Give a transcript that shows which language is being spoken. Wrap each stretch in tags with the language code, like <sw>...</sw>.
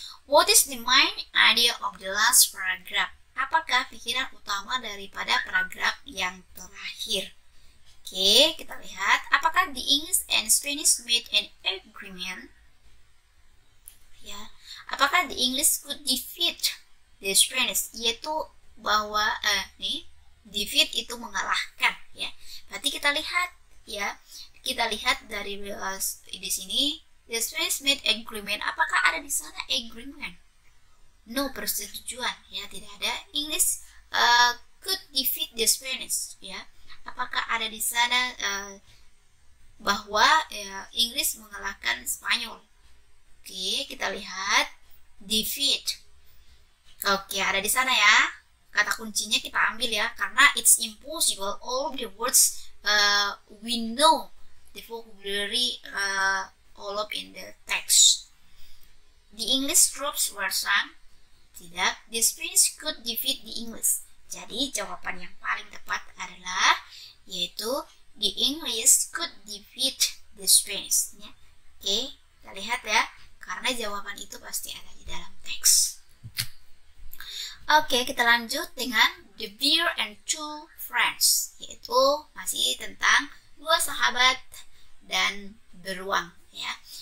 <en>What is the main idea of the last paragraph?</en> <id>Apakah pikiran utama daripada paragraf yang terakhir? Oke, kita lihat. Apakah</id> <en>the English and Spanish made an agreement?</en> <id>Ya, apakah</id> <en>the English could defeat the Spanish?</en> <id>Yaitu bahwa defeat itu mengalahkan, ya. Berarti kita lihat ya, kita lihat dari di sini</id> <en>the Spanish made agreement.</en> <id>Apakah ada di sana agreement? No, persetujuan, ya, tidak ada.</id> <en>English could defeat the Spanish, ya.</en> <id>Apakah ada di sana bahwa Inggris mengalahkan Spanyol? Oke, kita lihat defeat. Oke, ada di sana ya. Kata kuncinya kita ambil ya, karena</id> <en>it's impossible all of the words we know the vocabulary all of in the text. The English troops were sunk. Tidak, the Spanish could defeat the English.</en> <id>Jadi jawaban yang paling tepat adalah yaitu</id> <en>the English could defeat the Spanish,</en> <id>ya. Oke, kita lihat ya, karena jawaban itu pasti ada di dalam teks. Oke, kita lanjut dengan The Bear and Two Friends, yaitu masih tentang dua sahabat dan beruang, ya.</id>